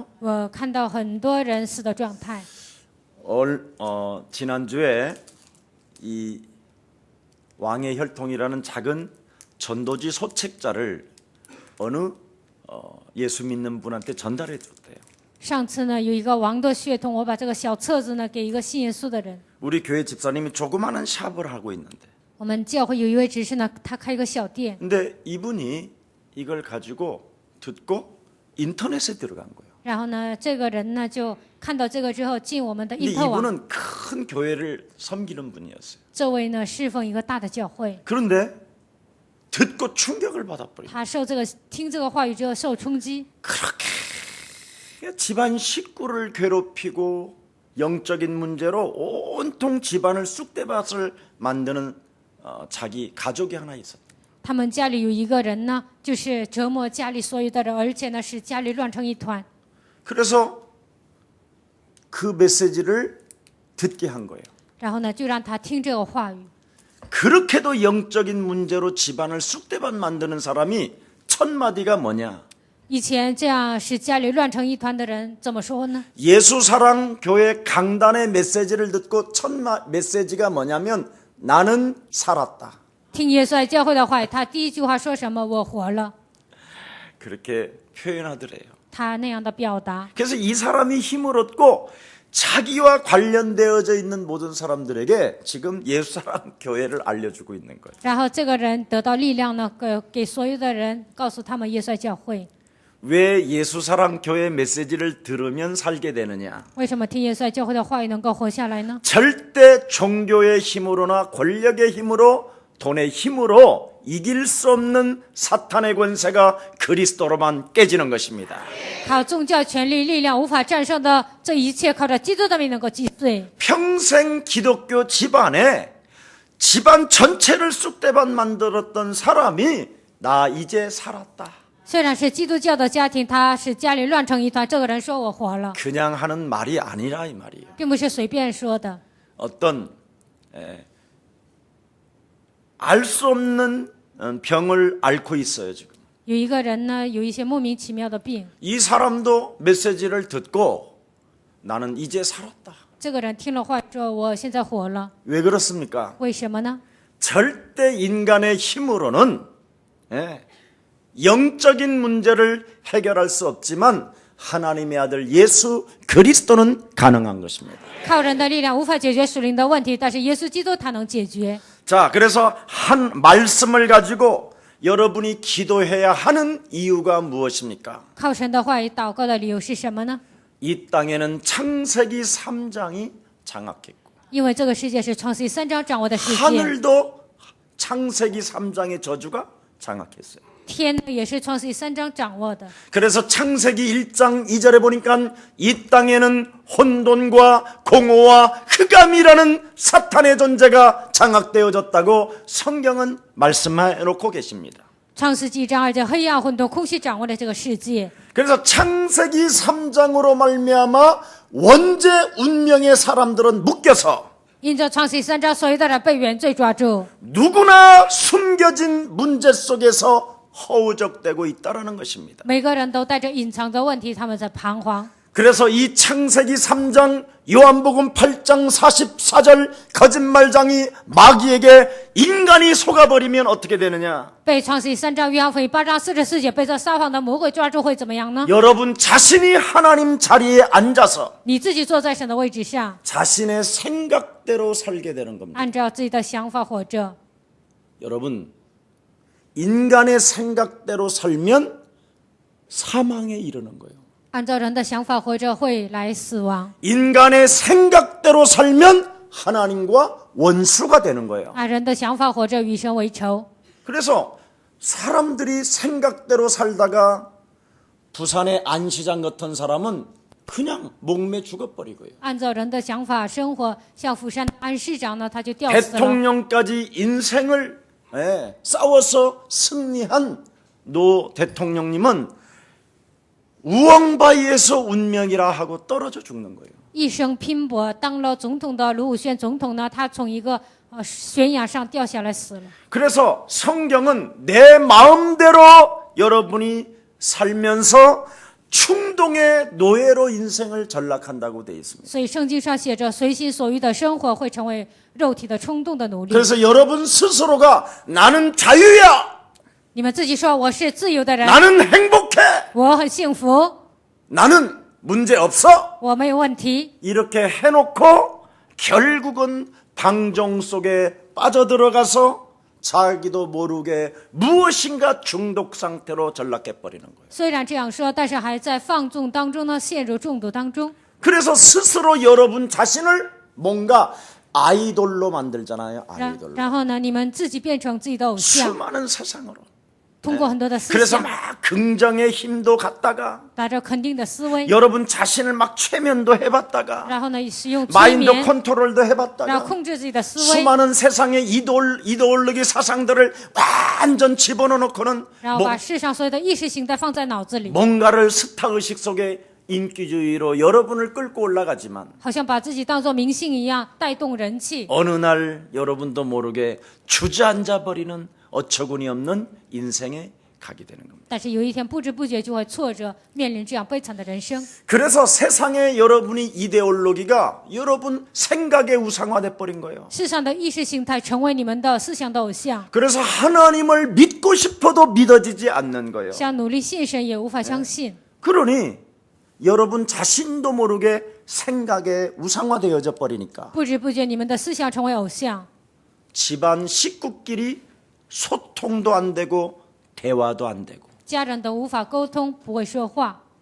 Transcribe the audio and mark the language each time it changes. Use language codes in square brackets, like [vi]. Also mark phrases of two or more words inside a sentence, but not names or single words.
[zh] 我看到很多人死的状态。 [ko] 지난주에 이 왕의 혈통이라는 작은 전도지 소책자를 어느 예수 믿는 분한테 전달해 줬대요. [zh] 上次呢，有一个王的血统，我把这个小册子呢给一个信耶稣的人。 [ko] 우리 교회 집사님이 조그마한 샵을 하고 있는데 [zh] 我们教会有一位执事呢，他开一个小店， [ko] 근데 이분이 이걸 가지고 듣고 인터넷에 들어간 거예요. [zh] 然后呢，这个人呢就看到这个之后进我们的 [ko] 근데 [zh] 因特网。 [ko] 이분은 큰 교회를 섬기는 분이었어요. [zh] 这位呢侍奉一个大的教会， [ko] 그런데 듣고 충격을 받아버려요. [zh] 他听这个话语之后受冲击， [ko] 그렇게 집안 식구를 괴롭히고 영적인 문제로 온통 집안을 쑥대밭을 만드는 자기 가족이 하나 있었다. [zh] 他们家里有一个人呢，就是折磨家里所有的人，而且呢使家里乱成一团。 [ko] 그래서 그 메시지를 듣게 한 거예요. [zh] 然后呢，就让他听这个话语。 [ko] 그렇게도 영적인 문제로 집안을 쑥대밭 만드는 사람이 첫 마디가 뭐냐? [zh] 以前这样使家里乱成一团的人怎么说呢？ [ko] 예수사랑 교회 강단의 메시지를 듣고 첫 메시지가 뭐냐면 나는 살았다. [zh] 听耶稣爱教会的话语，他第一句话说什么？我活了。 [ko] 그렇게 표현하더래요. [zh] 他那样的表达， [ko] 그래서 이 사람이 힘을 얻고 자기와 관련되어져 있는 모든 사람들에게 지금 예수사랑 교회를 알려주고 있는 거예요. [zh] 然后这个人得到力量呢，给所有的人告诉他们耶稣爱教会。 [ko] 왜 예수사랑 교회 메시지를 들으면 살게 되느냐? [zh] 为什么听耶稣爱教会的话语能够活下来呢？ [ko] 절대 종교의 힘으로나 권력의 힘으로 돈의 힘으로 이길 수 없는 사탄의 권세가 그리스도로만 깨지는 것입니다. [zh] 靠宗教权力量无法战胜的这一切，靠着基督的名能够击碎。 [ko] 평생 기독교 집안에 집안 전체를 쑥대밭 만들었던 사람이 나 이제 살았다. [zh] 虽然是基督教的家庭，他使家里乱成一团，这个人说我活了， [ko] 그냥 하는 말이 아니라 이 말이에요. [zh] 并不是随便说的。 [ko] 어떤 알 수 없는 병을 앓고 있어요 지금. [zh] 有一个人呢，有一些莫名其妙的病， [ko] 이 사람도 메시지를 듣고 나는 이제 살았다. [zh] 这个人听了话说我现在活了， [ko] 왜 그렇습니까? [zh] 为什么呢？ [ko] 절대 인간의 힘으로는 영적인 문제를 해결할 수 없지만 하나님의 아들 예수 그리스도는 가능한 것입니다. [zh] 靠人的力量无法解决属灵的问题，但是耶稣基督他能解决。 [ko] 자, 그래서 한 말씀을 가지고 여러분이 기도해야 하는 이유가 무엇입니까? [zh] 靠神的话语祷告的理由是什么呢？ [ko] 이 땅에는 창세기 3장이 장악했고 [zh] 因为这个世界是创世记3章掌握的世界， [ko] 하늘도 창세기 3장의 저주가 장악했어요. [zh] 天呢也是创世记3章掌握的。 [ko] 그래서 창세기 1장 2절에 보니까 이 땅에는 혼돈과 공허와 흑암이라는 사탄의 존재가 장악되어졌다고 성경은 말씀해 놓고 계십니다. [zh] 创世纪章2节黑暗混沌空虚掌握了这个世界。 [ko] 그래서 창세기 3장으로 말미암아 원죄 운명의 사람들은 묶여서 [zh] 因着创世记3章，所有的人被原罪抓住， [ko] 누구나 숨겨진 문제 속에서 허우적대고 있다라는 것입니다. [zh] 每个人都带着隐藏的问题，他们在彷徨。 [ko] 그래서 이 창세기 3장 요한복음 8장 44절 거짓말장이 마귀에게 인간이 속아버리면 어떻게 되느냐? [zh] 被创世记3章约翰福音8章44节被这撒谎的魔鬼抓住会怎么样呢？ [ko] 여러분 자신이 하나님 자리에 앉아서 [zh] 你自己坐在神的位置上， [ko] 자신의 생각대로 살게 되는 겁니다. [zh] 按照自己的想法活着。 [ko] 여러분 인간의 생각대로 살면 사망에 이르는 거예요. [zh] 按照人的想法活着会来死亡， [ko] 인간의 생각대로 살면 하나님과 원수가 되는 거예요. [zh] 按人的想法活着与神为仇。 [ko] 그래서 사람들이 생각대로 살다가 부산의 안시장 같은 사람은 그냥 목매 죽어버리고요. [zh] 按照人的想法生活，像釜山的安市长呢，他就吊死了。 [ko] 대통령까지 인생을 싸워서 승리한 노 대통령님은 우왕바위에서 운명이라 하고 떨어져 죽는 거예요. [zh] 一生拼搏当了总统的卢武铉总统呢，他从一个悬崖上掉下来死了。 [ko] 그래서 성경은 내 마음대로 여러분이 살면서 충동의 노예로 인생을 전락한다고 되어 있습니다. [zh] 所以圣经上写着，随心所欲的生活会成为肉体的冲动的奴隶。 [ko] 그래서 여러분 스스로가 나는 자유야, [zh] 你们自己说我是自由的人， [ko] 나는 행복해, [zh] 我很幸福， [ko] 나는 문제 없어, [zh] 我没有问题。 [ko] 이렇게 해놓고 결국은 방종 속에 빠져들어가서 자기도 모르게 무엇인가 중독 상태로 전락해 버리는 거예요. [zh] 虽然这样说，但是还在放纵当中呢，陷入中毒当中。 [ko] 그래서 스스로 여러분 자신을 뭔가 아이돌로 만들잖아요. [zh] 然 [ko] 아이돌로. [zh] 然后呢，你们自己变成自己的偶像， [ko] 수많은 세상으로. [zh] 通过很多的思 [ko] 그래서 [zh] 想， [ko] 막 긍정의 힘도 갖다가 [zh] 打着肯定的思维， [ko] 여러분 자신을 막 최면도 해봤다가 [zh] 然后呢，使用催 [ko] 마인드 [zh] 眠， [ko] 컨트롤도 [zh] 然后 [ko] 해봤다가 [zh] 控制自己的思维， [ko] 수많은 세상의 이데올로기 사상들을 완전 집어넣고는 [zh] 然后把世上所有的意识形态放在脑子里， [ko] 뭔가를 스타의식 속에 인기주의로 여러분을 끌고 올라가지만 [zh] 好像把自己当作明星一样带动人气。 [ko] 어느 날 여러분도 모르게 주저앉아 버리는 어처구니 없는 인생에 가게 되는 겁니다. [zh] 但是有一天不知不觉就会挫折，面临这样悲惨的人生。 [ko] 그래서 세상에 여러분이 이데올로기가 여러분 생각에 우상화돼 버린 거예요. [zh] 世上的意识形态成为你们的思想的偶像， [ko] 그래서 하나님을 믿고 싶어도 믿어지지 않는 거예요. [zh] 想努力信神也无法相信。 [ko] 그러니 여러분 자신도 모르게 생각에 우상화되어져 버리니까 [zh] 不知不觉你们的思想成为偶像， [ko] 집안 식구끼리 소통도 안 되고 대화도 안 되고 [zh] 家人都无法沟通，不会说话，